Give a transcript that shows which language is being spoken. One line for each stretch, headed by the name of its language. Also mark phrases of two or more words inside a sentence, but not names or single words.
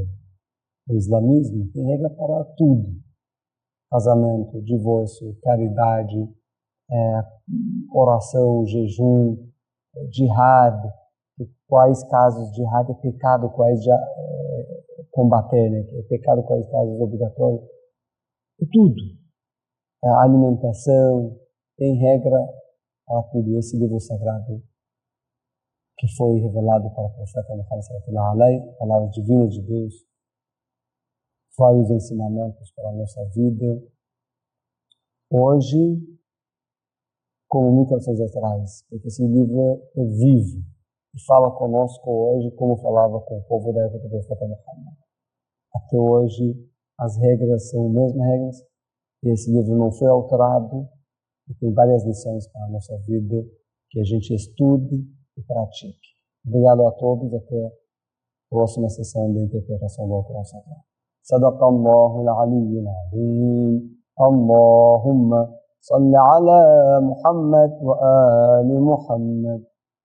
Portuguese: O islamismo tem regra para tudo. Casamento, divórcio, caridade, oração, jejum, jihad, quais casos de jihad é pecado, quais combater, né? É pecado, quais casos obrigatórios, tudo. A alimentação, tem regra para tudo. Esse livro sagrado que foi revelado para o profeta Muhammad
Arabic: صلى الله عليه وسلم,
Portuguese: palavra divina de Deus, vários ensinamentos para a nossa vida. Hoje, como muitas vezes atrás, porque esse livro é vivo e fala conosco hoje como falava com o povo da época do profeta Muhammad. Até hoje, as regras são as mesmas regras e esse livro não foi alterado e tem várias lições para a nossa vida que a gente estude e pratique. Obrigado a todos, até a próxima sessão de interpretação do Alcorão Sagrado.
Arabic: صدق الله العلي العظيم. اللهم صل على محمد وآل محمد.